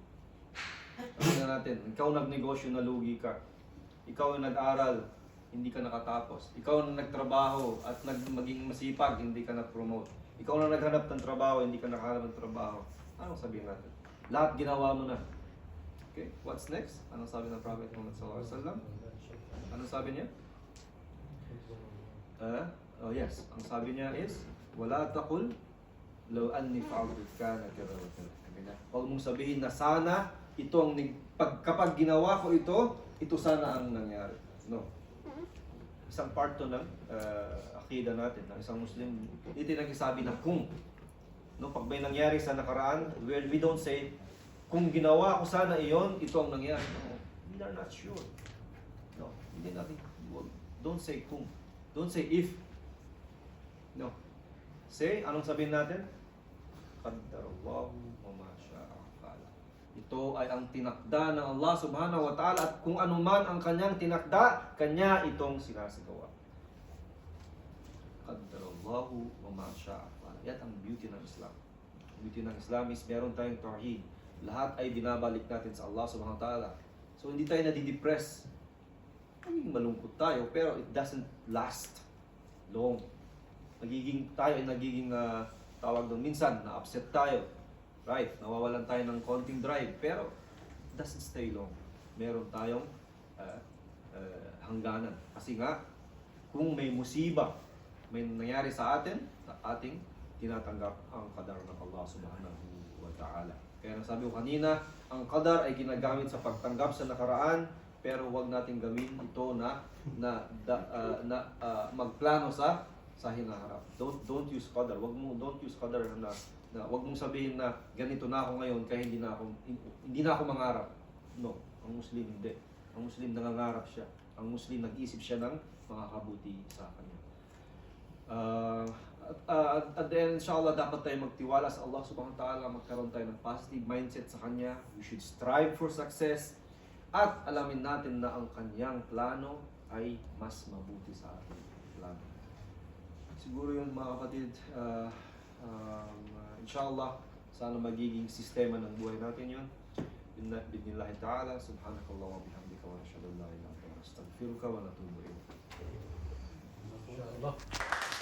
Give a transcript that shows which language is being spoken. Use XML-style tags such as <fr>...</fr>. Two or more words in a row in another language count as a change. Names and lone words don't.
<tl>Sabi na natin, ikaw nagnegosyo na lugi ka. Ikaw ang nag-aral, hindi ka nakatapos. Ikaw na nagtrabaho at maging masipag, hindi ka na-promote. Ikaw na naghanap ng trabaho, hindi ka nakahanap ng trabaho. Anong sabihin natin? Lahat ginawa mo na.</tl> <en>Okay, what's next?</en> <tl>Anong sabi ng Prophet Muhammad</tl> <ar>صلى الله عليه وسلم?</ar> <tl>Anong sabi niya?</tl> <en>Oh yes,</en> <tl>ang sabi niya is,</tl> <ar>ولا تقل لو أني فعلت كان كذا وكذا.</ar> <tl>Huwag mong sabihin na sana ito ang kapag ginawa ko ito sana ang nangyari. No. Isang part to ng akida natin, ng isang Muslim, hindi nagsasabi na kung. No, pag may nangyari sa nakaraan,</tl> <en>we don't say</en> <tl>kung ginawa ko sana iyon, ito ang nangyari.</tl> <en>No, we are not sure. No,</en> <tl>hindi natin.</tl> <en>Don't say kung. Don't say if. No. Say,</en> <tl>anong sabihin natin?</tl> <ar>قدر الله وما شاء فعل.</ar> <tl>Ito ay ang tinakda ng Allah</tl> <ar>سبحانه وتعالى</ar> <tl>at kung ano man ang kanyang tinakda, kanya itong sinasagawa.</tl> <ar>قدر الله وما شاء فعل.</ar> <tl>Yan ang beauty ng Islam. Ang beauty ng Islam is meron tayong tauhid. Lahat ay binabalik natin sa Allah</tl> <ar>سبحانه وتعالى.</ar> <tl>So hindi tayo nadidepress. Magiging malungkot tayo, pero</tl> <en>it doesn't last long.</en> <tl>Tayo ay nagiging tawag doon, minsan na-upset tayo. Right? Nawawalan tayo ng konting drive, pero</tl> <en>it doesn't stay long.</en> <tl>Meron tayong hangganan. Kasi nga, kung may musiba, may nangyari sa atin, ating tinatanggap ang qadar ng Allah</tl> <ar>سبحانه وتعالى.</ar> <tl>Kaya sabi ko kanina, ang qadar ay ginagamit sa pagtanggap sa nakaraan, pero huwag natin gawin ito na magplano sa hinaharap.</tl> <en>Don't use qadar. Don't use</en> <tl>qadar na wag mong sabihin na ganito na ako ngayon kaya hindi na ako mangarap. No, ang Muslim hindi. Ang Muslim nangangarap siya. Ang Muslim nag-isip siya ng makakabuti sa kanya. At then inshallah dapat tayo magtiwala sa Allah</tl> <ar>سبحانه وتعالى,</ar> <tl>magkaroon tayo ng</tl> <en>positive mindset</en> <tl>sa kanya.</tl> <en>We should strive for success</en> <tl>at alamin natin na ang kanyang plano ay mas mabuti sa ating plano. Siguro yun mga kapatid, inshallah, sana magiging sistema ng buhay natin yun.</tl> <ar>بإذن الله تعالى سبحانك الله وبحمدك ونشهد أن لا إله إلا أنت نستغفرك ونتوب إليك. Inshallah.</ar>